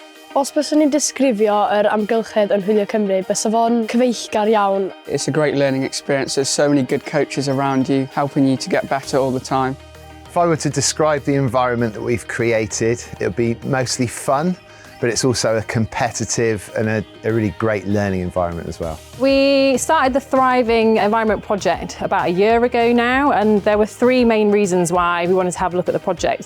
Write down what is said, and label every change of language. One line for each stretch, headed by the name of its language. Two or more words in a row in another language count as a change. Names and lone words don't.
Welsh: Os byswn ni'n disgrifio yr amgylchedd yn Hwylio Cymru, bysa fo'n cyfeillgar iawn.
English: It's a great learning experience. There's so many good coaches around you, helping you to get better all the time. If I were to describe the environment that we've created, it would be mostly fun, but it's also a competitive and a really great learning environment as well. We started the Thriving Environment project about a year ago now, and there were three main reasons why we wanted to have a look at the project.